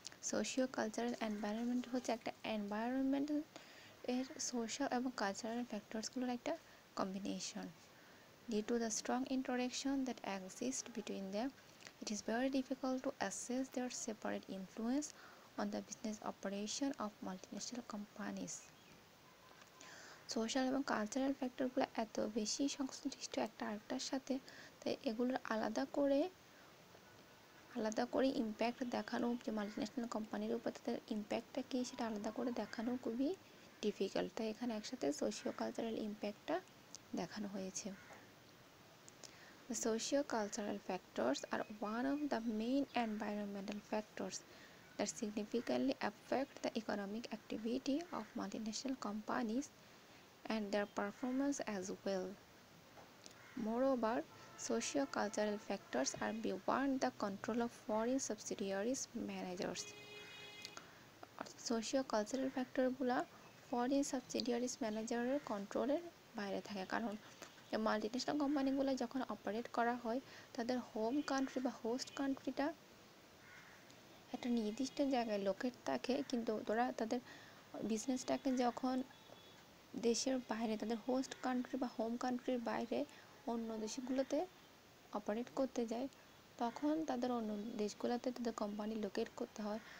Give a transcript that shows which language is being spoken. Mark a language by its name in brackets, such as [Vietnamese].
[Bangla] Socio-cultural environment হচ্ছে একটা environment এর social এবং cultural factors গুলোর একটা combination. [English] Due to the strong interaction that exists between them, it is very difficult to assess their separate influence on the business operation of multinational companies. [Bangla] Social এবং cultural ফ্যাক্টরগুলো এত বেশি সংশ্লিষ্ট একটা আরেকটার সাথে, তাই এগুলোর আলাদা করে ইম্প্যাক্ট দেখানো, যে মাল্টিন্যাশনাল কোম্পানির উপর তাদের ইম্প্যাক্টটা কী সেটা আলাদা করে দেখানো খুবই ডিফিকাল্ট। তাই এখানে একসাথে সোশিও কালচারাল ইম্প্যাক্টটা দেখানো হয়েছে। [English] The socio-cultural factors are one of the main environmental factors that significantly affect the economic activity of multinational companies and their performance as well. Moreover, socio-cultural factors are beyond the control of foreign subsidiaries managers. [Bangla] Socio-cultural factorগুলো foreign subsidiaries ম্যানেজারের কন্ট্রোলের বাইরে থাকে, কারণ multinational কোম্পানিগুলো যখন operate করা হয় তাদের হোম কান্ট্রি বা হোস্ট কান্ট্রিটা একটা নির্দিষ্ট জায়গায় লোকেট থাকে, কিন্তু ওরা তাদের বিজনেসটাকে যখন দেশের বাইরে তাদের হোস্ট কান্ট্রি বা হোম কান্ট্রির বাইরে অন্য দেশগুলোতে অপারেট করতে যায়, তখন তাদের অন্য দেশগুলোতে তাদের কোম্পানি লোকেট করতে হয়।